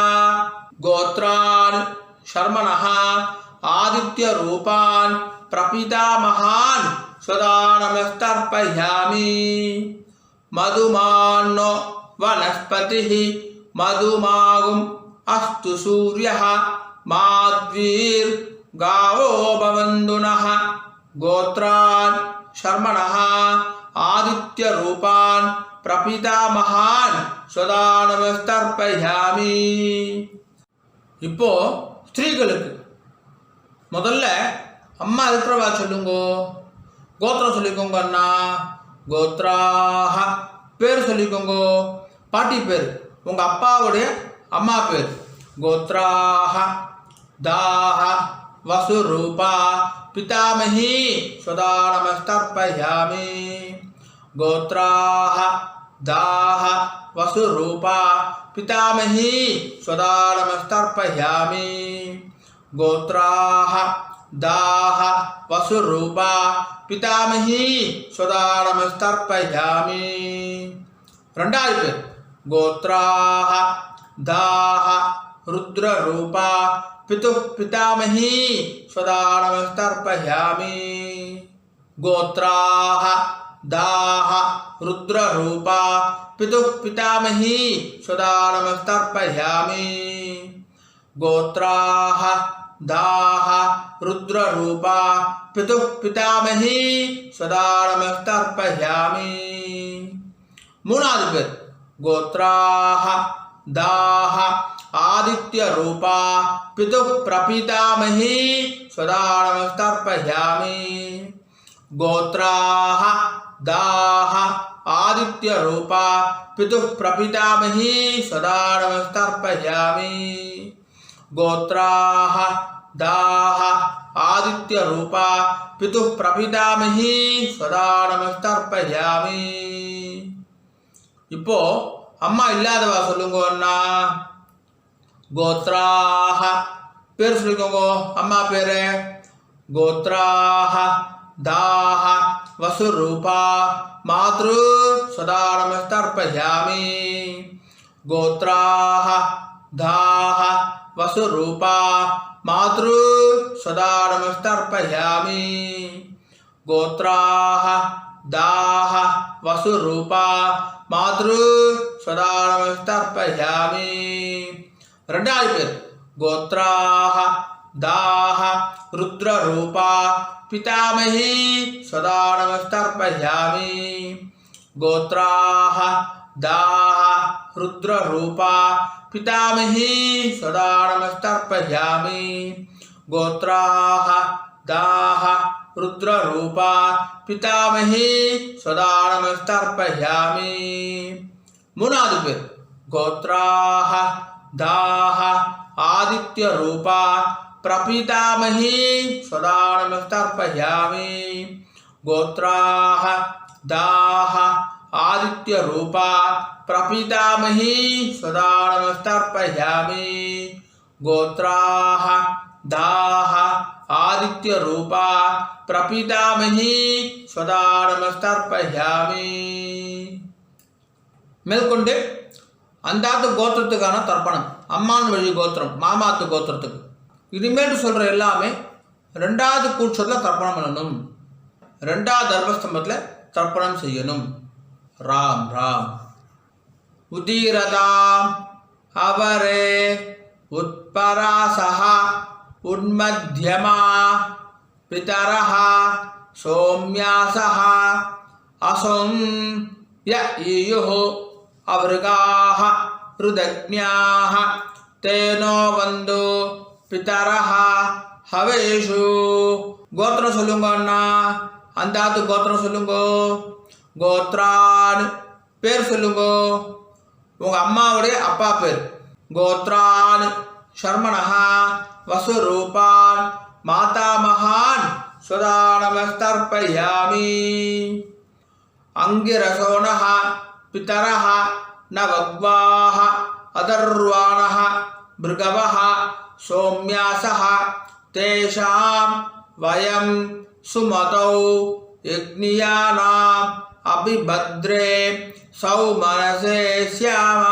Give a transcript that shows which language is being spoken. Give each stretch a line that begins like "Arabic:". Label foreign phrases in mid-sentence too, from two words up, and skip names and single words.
Sanskrit: गोत्रान् शर्मणः आदित्य रूपान् प्रपितामहान् स्वधानमस्तर्पयामि. मधुमान्नो वनस्पतिः मधुमाँ अस्तु सूर्यः माध्वीर् गावो भवन्तुनः. गोत्रान् शर्मणः आदित्य रूपान् प्रपितामहान् स्वदानमस्तर्पयामि.
Tamil: இப்போ ஸ்திரீகளுக்கு முதல்ல அம்மா இருக்கிறவா சொல்லுங்கோ. கோத்திரம் சொல்லிக்கோங்க அண்ணா. கோத்ராஹ பேர் சொல்லிக்கோங்கோ. பாட்டி பேர் உங்க அப்பாவுடைய அம்மா பேர்.
Sanskrit: गोत्राः दाः वसुरूपा पितामही स्वदानमस्तर्पयामि. गोत्राः दाः वसुरूपा पितामही स्वदानमस्तर्पयामि. गोत्राः दाः वसुरूपा पितामही स्वदानमस्तर्पयामि.
Tamil: ரெண்டாவது பேர்
Sanskrit: கோத்ராः दाः रुद्ररूपा पितुः पितामही स्वदानमस्तर्पयामि. गोत्राः दाः रुद्ररूपा पितुः पितामही स्वदानमस्तर्पयामि. गोत्राः दाः रुद्ररूपा पितुः पितामही स्वदानमस्तर्पयामि.
Tamil: மூணாவது பேர்
Sanskrit: கோத்ராः दाः आदित्य रूपा पितुः प्रपितामही सदा नमस्तर्पयामि। गोत्राः दाः आदित्य रूपा पितुः प्रपितामही सदा नमस्तर्पयामि। गोत्राः दाः आदित्य रूपा पितुः प्रपितामही सदा नमस्तर्पयामि।
Tamil: இப்போ அம்மா இல்லாதவா சொல்லுங்க அண்ணா. கோத்ராஹ பேர் சொல்லிக்கோங்க அம்மா பேரு.
Sanskrit: गोत्राः दाः वसुरूपा मातृ सदा नमस्तर्पयामि. गोत्राः दाः वसुरूपा मातृ सदा नमस्तर्पयामि. கோத்ராஹ दाह वसुरूपा मातृ सदा नमस्तर्पयामि.
Tamil: ரெண்டாவது பேர்
Sanskrit: கோத்ராஹ दाह रुद्ररूपा पितामही सदा नमस्तर्पयामि. गोत्राः दाः रुद्ररूपा पितामही सदा नमस्तर्पयामि. गोत्राः दाः रुद्ररूपा पितामही सदा नमस्तर्पयामि.
Tamil: மூணாவது பேர்
Sanskrit: गोत्राः दाः आदित्य रूपा प्रपितामही सदा नमस्तर्पयामि. गोत्राः दाः आदित्य रूपा प्रपितामही सदा नमस्तर्पयामि. கோத்ராஹ दाह आदित्य रूपा प्रपितामही सदा नमस्तर्पयामि.
Tamil: மேற்கொண்டு அந்தாத்து கோத்திரத்துக்கான தர்ப்பணம். அம்மான் வழி கோத்திரம் மாமாத்து கோத்திரத்துக்கு. இனிமேல் சொல்ற எல்லாமே ரெண்டாவது கூட்சத்தில் தர்ப்பணம் பண்ணணும். ரெண்டாவது தர்மஸ்தம்பத்தில் தர்ப்பணம் செய்யணும்.
Sanskrit: राम् राम्। उदीरताम् अवरे उत्परासः उन्मध्यमा पितरः सौम्यासः असुं य ईयुः अवृगाः रुदज्ञाः तेनो वन्दो पितरः हवेषु.
Tamil: கோத்திரம் சொல்லுங்க அண்ணா. அந்தாத்து கோத்திரம் சொல்லுங்க. கோத்ரான் பேர் சொல்லுங்க. உங்க அம்மாவுடைய அப்பா பேர்.
Sanskrit: கோத்ரான் शर्मणः वसुरूपान् मातामहान् सदा नमस्तर्पयामि. अंगिरसोणः पितरः नवग्वाः अदर्वाणः भृगवः सौम्यासः तेषां वयं सुमतौ यज्ञियानाम् अभिभद्रे सौमनसे स्याम.